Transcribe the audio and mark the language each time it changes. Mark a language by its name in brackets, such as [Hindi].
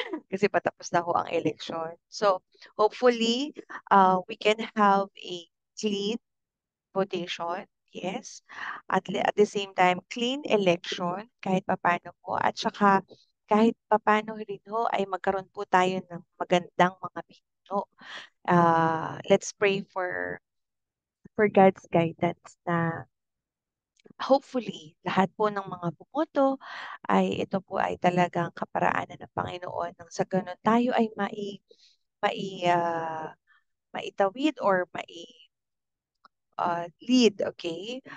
[Filipino] Kasi patapos na ho ang eleksyon. [English] So, hopefully, we can have a clean votation, yes. At the same time, clean election [Filipino] kahit papano po. At saka kahit papano rin ho ay magkaroon po tayo ng magandang mga pinuno. [English] Let's pray for God's guidance [Filipino] na hopefully lahat po ng mga bumoto ay ito po ay talagang kaparaanan ng Panginoon nang sa ganun tayo ay mai ah, maitawid or lead, okay?